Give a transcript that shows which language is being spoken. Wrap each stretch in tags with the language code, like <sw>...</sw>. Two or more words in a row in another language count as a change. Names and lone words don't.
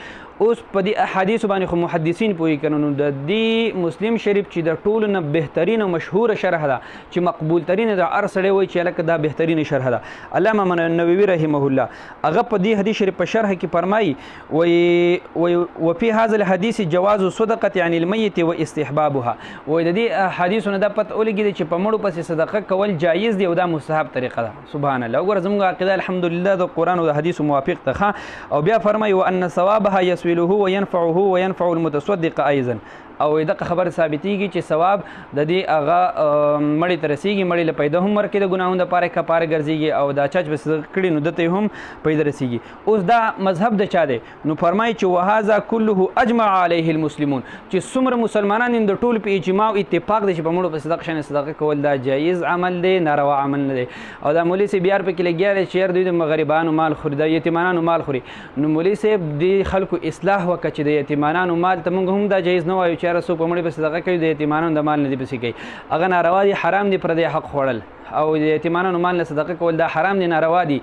<ps>اوس په دې احادیثو باندې خو محدثین پوهېږي که نو د دې مسلم شریف چې د ټولو نه بهترین او مشهوره شرح ده چې مقبول ترینه ده هر سړی وایي چې هلکه دا بهترینه شرح ده. علامه نووي</ps> <ar>رحمه الله</ar> <ps>هغه په دې حدیث شریف په شرح کې فرمایي وایي</ps> <ar>وفي هذا الحديث جواز صدقه عن الميت واستحبابها.</ar> <ps>وایي د دې حدیثو نه دا پته ولګېدی چې په مړو پسې صدقه کول جایز دی او دا مستحب طریقه ده.</ps> <ar>سبحان الله.</ar> <ps>وګوره زموږ عقیده الحمدلله د قرآن او د حدیثو موافق ده. او بیا فرمایي</ps> <ar>وان ثوابها يسوله وينفعه وينفع المتصدق ايضا.</ar> <ps>او دغه خبر ثابتېږي چې ثواب د دې هغه مړي ته رسېږي، مړي له پیدا هم ورکړي د ګناهونو دپاره کفاره ګرځېږي او دا چا چې به صدقه کړي نو دته هم پیدا رسېږي. اوس دا مذهب د چا دی؟ نو فرمایي چې</ps> <ar>وهذا كله اجمع عليه المسلمون</ar> <ps>چې څومره مسلمانان د ټول په اجماع اتفاق دی چې په مړو په صدقه شانې صدقه کول دا جایز عمل دی، ناروا عمل نه دی. او دا مولوي صاحب یار پکې لګیا دی چې یار دوی د غریبانو مال خوري، د یتیمانانو مال خوري. نو مولوي صاحب دې خلکو اصلاح وکړه چې د یتیمانانو مال ته موږ هم دا جایز نه وایو چې یاره څوک په مړي په صدقه کوي د یتیمانانو د مال نه دې پسې کوي، هغه ناروا دي، حرام دي، پردی حق خوړل او د یتیمانانو مال نه صدقه کول دا حرام دي، ناروا دي.</ps>